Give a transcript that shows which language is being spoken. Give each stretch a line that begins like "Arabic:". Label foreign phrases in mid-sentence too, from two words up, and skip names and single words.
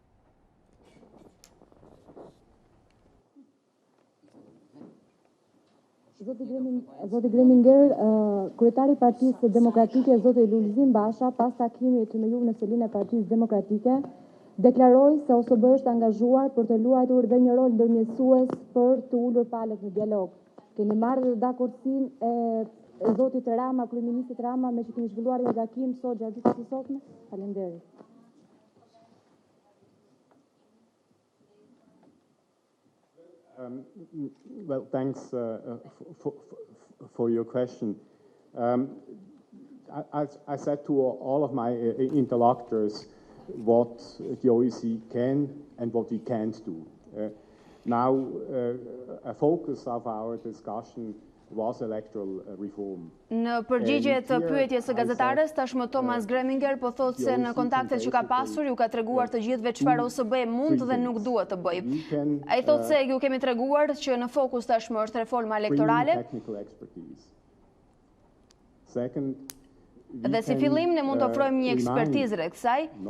Albanian: Zoti Greminger, kryetari i Partisë Demokratike, zoti Lulzim Basha, pas takimit me ju në selinë e Partisë Demokratike, deklaroi se OSBE është angazhuar për të luajtur dhe një rol ndërmjetësues për të ulur palët në dialog. Keni marrë dakordsinë e zotit Rama, kryeministit Rama, me që keni zhvilluar një takim sot gjatë ditës së sotme? Faleminderit.
English: Well, thanks for your question. I said to all of my interlocutors what the OEC can and what we can't do. Now, a focus of our discussion was electoral reform.
Albanian: Në përgjigje të pyetjes së gazetarës, tashmë Thomas Greminger po thotë se në kontaktet që ka pasur ju ka treguar të gjithëve çfarë OSBE mund dhe nuk duhet të bëjë. Ai thotë se ju kemi treguar që në fokus tashmë është reforma elektorale. Dhe si fillim ne mund të ofrojmë një ekspertizë rreth kësaj.